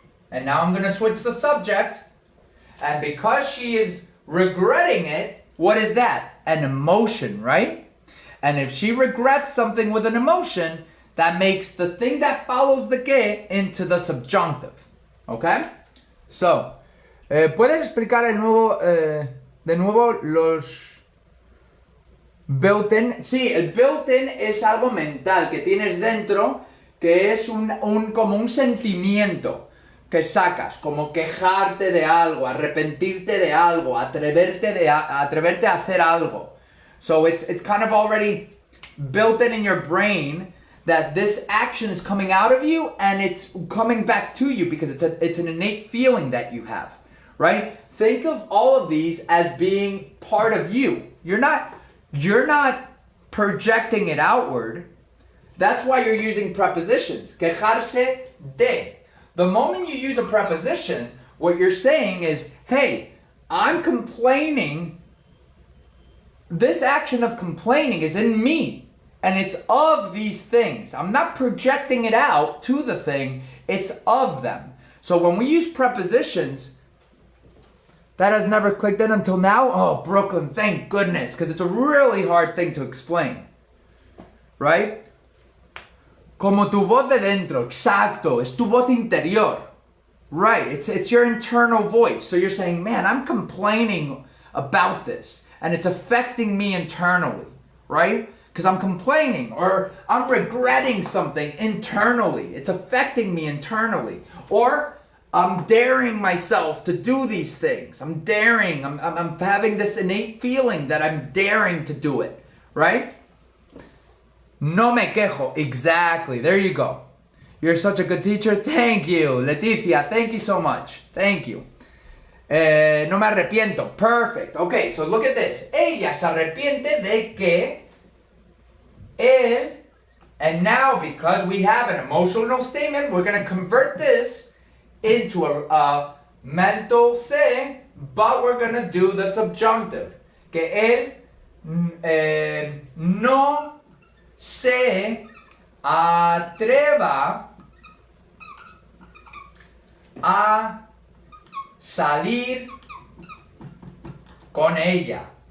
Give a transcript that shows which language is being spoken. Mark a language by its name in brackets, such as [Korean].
[English] And now I'm going to switch the subject. And because she is regretting it, what is that? An emotion, right? And if she regrets something with an emotion, that makes the thing that follows the que into the subjunctive. Okay? [Spanish] So, ¿puedes explicar de nuevo los built-in? Sí, el built-in es algo mental que tienes dentro, que es como un sentimiento que sacas, como quejarte de algo, arrepentirte de algo, atreverte a hacer algo. [English] So it's kind of already built in your brain that this action is coming out of you and it's coming back to you because it's an innate feeling that you have, right? Think of all of these as being part of you. You're not projecting it outward. That's why you're using prepositions. Quejarse de. The moment you use a preposition, what you're saying is, hey, I'm complaining. This action of complaining is in me. And it's of these things. I'm not projecting it out to the thing. It's of them. So when we use prepositions, that has never clicked in until now. Oh, Brooklyn, thank goodness. Because it's a really hard thing to explain. Right? [Spanish] Como tu voz de dentro, exacto, es tu voz interior. [English] Right, it's your internal voice. So you're saying, man, I'm complaining about this. And it's affecting me internally, right? Because I'm complaining or I'm regretting something internally. It's affecting me internally. Or I'm daring myself to do these things. I'm daring, I'm having this innate feeling that I'm daring to do it, right? [Spanish] No me quejo. [English] Exactly. There you go. You're such a good teacher. Thank you. Leticia, thank you so much. Thank you. [Spanish] No me arrepiento. [English] Perfect. Okay, so look at this. [Spanish] Ella se arrepiente de que él. [English] And now, because we have an emotional statement, we're going to convert this into a mental say, but we're going to do the subjunctive. [Spanish] Que él no se atreva a salir con ella.